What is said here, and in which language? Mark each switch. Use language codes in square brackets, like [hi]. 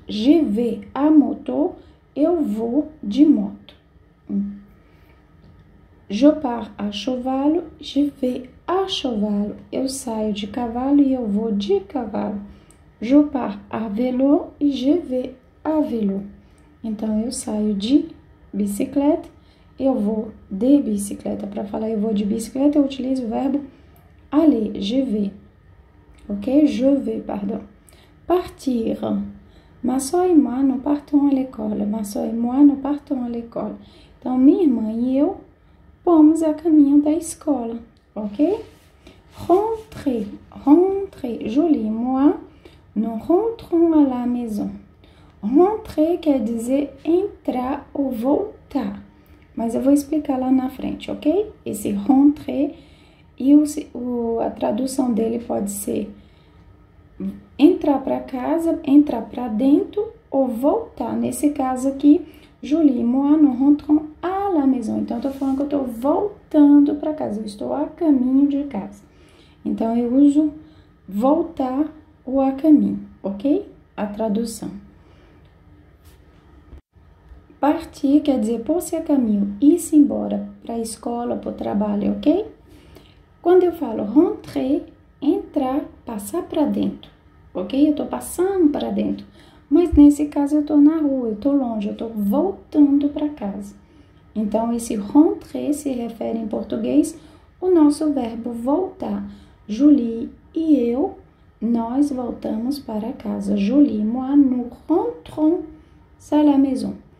[fr] Je vais à moto, [pt] eu vou de moto. [fr] Je pars à cheval, je vais à cheval. [pt] Eu saio de cavalo e eu vou de cavalo. [fr] Je pars à vélo e je vais à vélo. [pt] Então, eu saio de bicicleta, eu vou de bicicleta. Para falar eu vou de bicicleta, eu utilizo o verbo aller, je vais. Ok? [fr] Je vais, pardon. [pt] Partir. [fr] Ma soeur et moi, nous partons à l'école. Ma soeur et moi, nous partons à l'école. [pt] Então, minha irmã e eu vamos a caminho da escola. [fr] Ok? Rentrer. Rentrer. Julie e moi, nous rentrons à la maison. [pt] Rentrer quer dizer entrar ou voltar. Mas eu vou explicar lá na frente, ok? Esse rentrer e a tradução dele pode ser entrar para casa, entrar para dentro ou voltar. Nesse caso aqui, [fr] Julie e moi, nous rentrons à la maison. [pt] Então, eu tô falando que eu tô voltando para casa. Eu estou a caminho de casa. Então, eu uso voltar ou a caminho, ok? A tradução. Partir quer dizer pôr-se a caminho, ir-se embora para a escola, para o trabalho, ok? Quando eu falo rentrer, entrar, passar para dentro, ok? Eu tô passando para dentro. Mas nesse caso eu tô na rua, eu tô longe, eu tô voltando para casa. Então, esse rentrer se refere em português o nosso verbo voltar. Julie e eu, nós voltamos para casa. [fr] Julie, moi, nous rentrons à la maison.